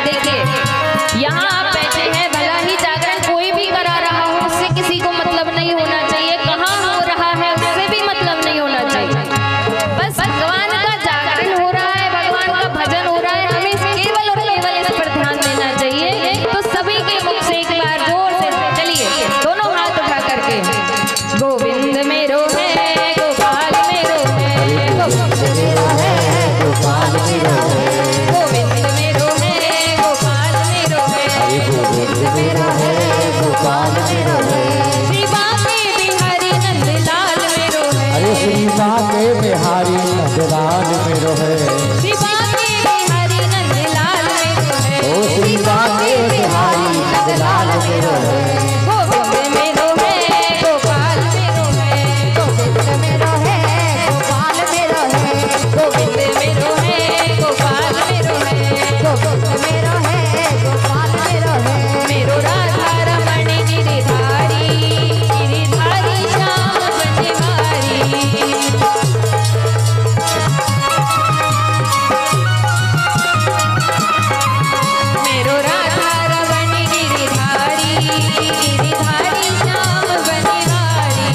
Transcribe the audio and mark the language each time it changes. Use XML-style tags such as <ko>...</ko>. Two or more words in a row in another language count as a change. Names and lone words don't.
<hi>देखिए यहाँ आप बैठे हैं, भला ही जागरण कोई भी करा रहा हो उससे किसी को मतलब नहीं होना चाहिए, कहाँ हो रहा है उससे भी मतलब नहीं होना चाहिए। बस भगवान का जागरण हो रहा है, भगवान का भजन हो रहा है, हमें केवल और केवल इस पर ध्यान देना चाहिए। तो सभी के मुख से एक बार जोर से चलिए, दोनों हाथ उठा करके</hi> <bra>गोविंद मेरो है, गोपाल मेरो है, गोविंद मेरो है, गोपाल मेरो है, गोविंद मेरो है, गोपाल मेरो है, गोविंद मेरो है, गोपाल मेरो है। श्री बांके बिहारी नंदलाल मेरो है, अरे श्री बांके बिहारी नंदलाल मेरो है, श्री बांके बिहारी नंदलाल मेरो है, ओ श्री बांके बिहारी नंदलाल मेरो है। गोविंद मेरो है, गोपाल मेरो है, गोविंद मेरो है, गोपाल मेरो है, गोविंद मेरो है, गोपाल मेरो है, गोविंद मेरो है, गोपाल मेरो है। मेरो राधा रमण गिरिधारी, गिरिधारी श्याम बनिहारी। मेरो राधा रमण गिरिधारी, गिरिधारी श्याम बनिहारी।</bra>